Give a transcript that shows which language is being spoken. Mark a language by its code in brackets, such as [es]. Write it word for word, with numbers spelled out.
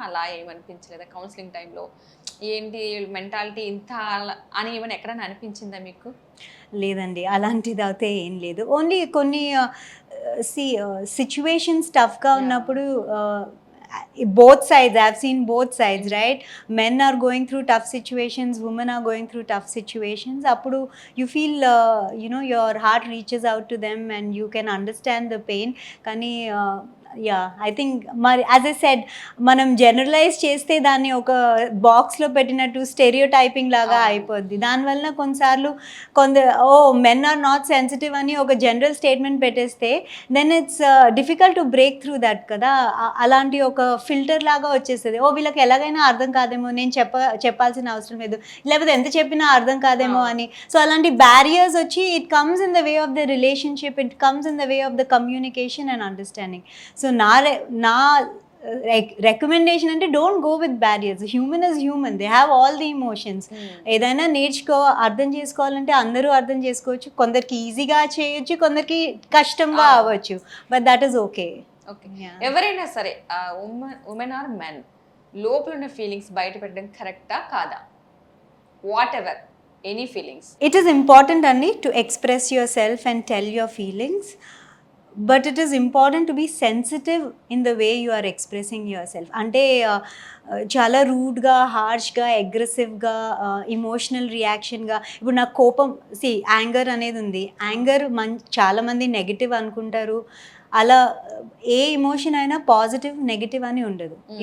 [te] అలా ఏమనిపించలేదా కౌన్సిలింగ్ టైంలో? ఏంటి మెంటాలిటీ ఇంత అని ఏమైనా ఎక్కడైనా అనిపించిందా మీకు? లేదండి, అలాంటిది అయితే ఏం లేదు. ఓన్లీ కొన్ని సి సిచ్యువేషన్స్ టఫ్గా ఉన్నప్పుడు [en] both sides I have seen both sides, right? Men are going through tough situations, women are going through tough situations. [te] Appudu [en] you feel uh, you know your heart reaches out to them and you can understand the pain. [te] Kani uh, [en] yeah I think మరి as I said [te] మనం generalize చేస్తే దాన్ని ఒక బాక్స్లో పెట్టినట్టు స్టెరియో typing లాగా అయిపోద్ది. దానివల్ల కొన్నిసార్లు కొంత oh [en] men are not sensitive [te] అని ఒక జనరల్ స్టేట్మెంట్ పెట్టేస్తే [en] then it's difficult to break through that [te] కదా. అలాంటి ఒక ఫిల్టర్ లాగా వచ్చేస్తుంది. ఓ వీళ్ళకి ఎలాగైనా అర్థం కాదేమో, నేను చెప్ప చెప్పాల్సిన అవసరం లేదు, లేకపోతే ఎంత చెప్పినా అర్థం కాదేమో అని. సో అలాంటి బ్యారియర్స్ వచ్చి [en] It comes in the way of the relationship, it comes in the way of the communication and understanding. So [te] so నా re- నా రికమెండేషన్ అంటే [en] Don't go with barriers. Human is human, they have all the emotions. [te] ఏదైనా నేర్చుకో అర్థం చేసుకోవాలంటే అందరూ అర్థం చేసుకోవచ్చు, కొందరికి ఈజీగా చేయొచ్చు, కొందరికి కష్టంగా Ah. అవ్వచ్చు, [en] But that is okay. [te] Okay, ఎవరైనా సరే ఉమెన్ ఉమెన్ ఆర్ మెన్ లోపల ఉన్న ఫీలింగ్స్ బయట పెట్టడం కరెక్టా కాదా? [en] Whatever any feelings. It is important only to express yourself and tell your feelings, but it is important to be sensitive in the way you are expressing yourself. [te] అంటే uh, uh, చాలా రూడ్గా, హార్ష్గా, అగ్రెసివ్గా, emotional రియాక్షన్గా. ఇప్పుడు నాకు కోపం, C anger అనేది ఉంది, anger Mann చాలామంది నెగిటివ్ అనుకుంటారు. అలా uh, ఏ ఇమోషన్ అయినా పాజిటివ్ నెగిటివ్ అని ఉండదు. Mm.